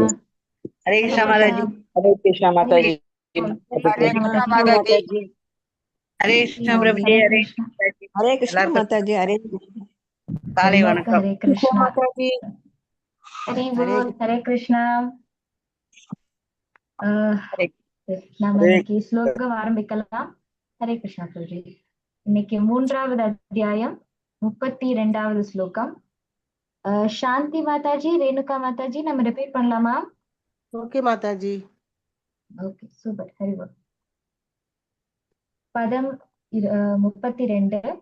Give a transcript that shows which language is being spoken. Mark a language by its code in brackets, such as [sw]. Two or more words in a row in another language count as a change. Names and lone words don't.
[hi] हरे कृष्ण माताजी हरे कृष्ण माताजी हरे कृष्ण माताजी हरे कृष्ण प्रभु जी हरे हरे कृष्ण माताजी हरे कृष्ण [ta] காலை வணக்கம் [hi] हरे कृष्ण माताजी हरि बोल हरे कृष्णा [ta] நாம இன்னைக்கு ஸ்லோகம் ஆரம்பிக்கலாம். ஹரே கிருஷ்ணா பிரபுஜி. இன்னைக்கு 3வது அத்தியாயம் 32வது ஸ்லோகம். சாந்தி மாதாஜி, ரேணுகா மாதாஜி நம்ம ரிப்பீட் பண்ணலாமா? ஓகே மாதாஜி. ஓகே சூப்பர். ஹரி போல். பதம் 32.